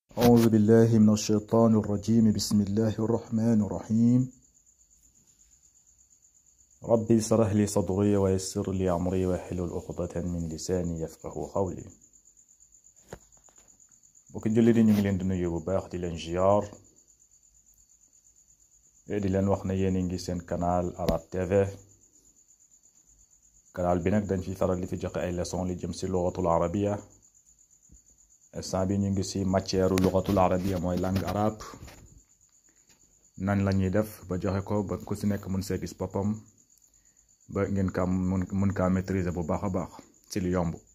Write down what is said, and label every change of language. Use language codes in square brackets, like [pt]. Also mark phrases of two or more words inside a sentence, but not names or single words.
[ar] أعوذ بالله من الشيطان الرجيم. بسم الله الرحمن الرحيم. ربي اشرح لي صدري ويسر لي أمري واحلل عقدة من لساني يفقه قولي. [wo] bokk julli di ñu ngi leen di nuyu bu baax di leen ziar di leen wax ne yéen ngi seen canal Arab TV. canal bi nag dañ fi faral di fi joxe ay leçon li jëm si [ar] اللغة العربية. [wo] instant bi ñu ngi si matière [ar] اللغة العربية [wo] mooy [fr] langue arabe [wo] nan la ñuy def ba joxe ko ba ku si nekk mun see gis boppam ba ngeen ka mun kaa maîtriser bu baax a baax si lu yomb.